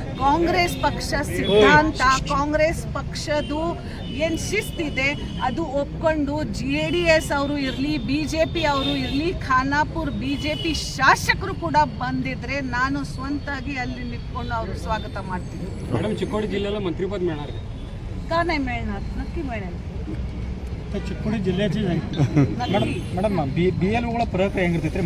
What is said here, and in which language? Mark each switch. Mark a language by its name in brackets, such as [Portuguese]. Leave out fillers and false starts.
[Kannada] ಕಾಂಗ್ರೆಸ್ ಪಕ್ಷ ಸಿದ್ಧಾಂತ, ಕಾಂಗ್ರೆಸ್ ಪಕ್ಷದು ಏನು ಶಿಸ್ತಿದೆ ಅದು ಒಪ್ಕೊಂಡು JDS ಅವರು ಇರಲಿ, BJP ಅವರು ಇರಲಿ, ಖಾನಾಪುರ್ BJP ಶಾಸಕರು ಕೂಡ ಬಂದಿದ್ರೆ ನಾನು ಸ್ವಂತಾಗಿ ಅಲ್ಲಿ ನಿಂತ್ಕೊಂಡು ಅವರು ಸ್ವಾಗತ ಮಾಡ್ತೀನಿ. ಮೇಡಮ್, ಚಿಕ್ಕೋಡಿ ಜಿಲ್ಲೆಲ್ಲ ಮಂತ್ರಿ ಪದ ಮೇಳಾರ [Marathi] का नाही मिळणार, नक्की मिळेल. [Kannada] ಚಿಕ್ಕೋಡಿ ಜಿಲ್ಲೆಯಾಚೆ ಮೇಡಮ್, BLOಗಳ ಪ್ರಕ್ರಿಯೆ ಹೆಂಗಿರ್ತೈತ್ರಿ?